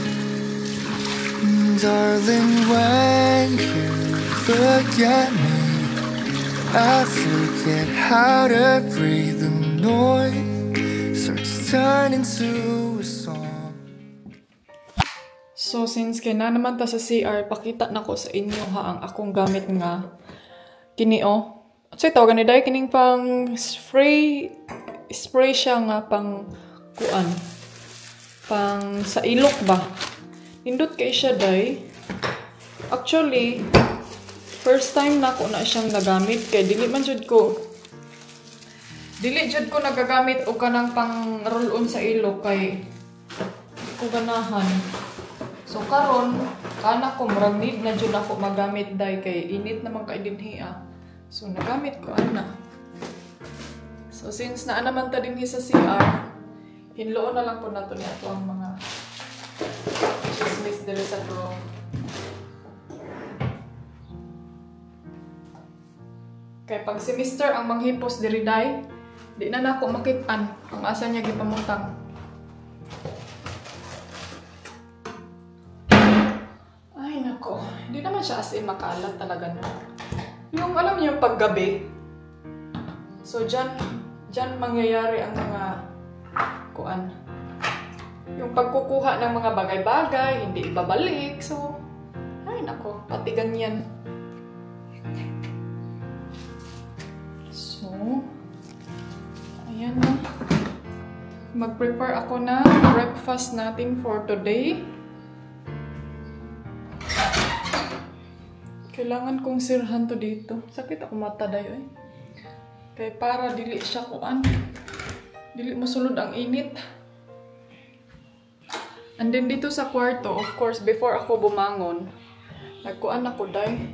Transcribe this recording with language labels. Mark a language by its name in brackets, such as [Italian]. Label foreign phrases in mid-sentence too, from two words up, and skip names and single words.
[English] Darling, when you look at me, I forget how to breathe. The noise starts turning to a song. [Cebuano] So since kaya naman ta sa CR, pakita na ko sa inyo ha ang akong gamit nga kinio. So tawagan ni dai kining pang spray siya nga pang kuan. Pang sa ilok ba. Nindot kay siya dai. Actually, [English] first time [Cebuano] na ko na siyang nagamit kay dili jud ko nagagamit og kanang pang [English] roll on [Cebuano] sa ilok kay ko ganahan. So karon kana ko murag need na jud ako magamit dai kay init naman kay dinhi. So, nagamit ko, ana. So, since naa naman ta din sa CR, hinloon na lang po nato niya ito ang mga chismis dito sa room. Kaya pag si Mr. ang manghipos diri day, di na nako makitaan ang asa niya gipamutang. Ay, nako. [Filipino] Hindi naman siya [English] as in [Filipino] makalat talaga na. Yung alam niyo paggabi, so dyan mangyayari ang mga kuan. Yung pagkukuha ng mga bagay-bagay, hindi ibabalik. So, ay nako, pati ganyan. So, ayan na. Mag-prepare ako ng breakfast natin [English] for today. [Filipino] Kailangan kong sirhan to dito. [Cebuano] Sakit ako mata dayo eh. Kaya para dili siya kuan. Dili mo sulod ang init. [English] And then [Filipino] dito sa kwarto, [English] of course, [Filipino] before ako bumangon, nagkuan ako day.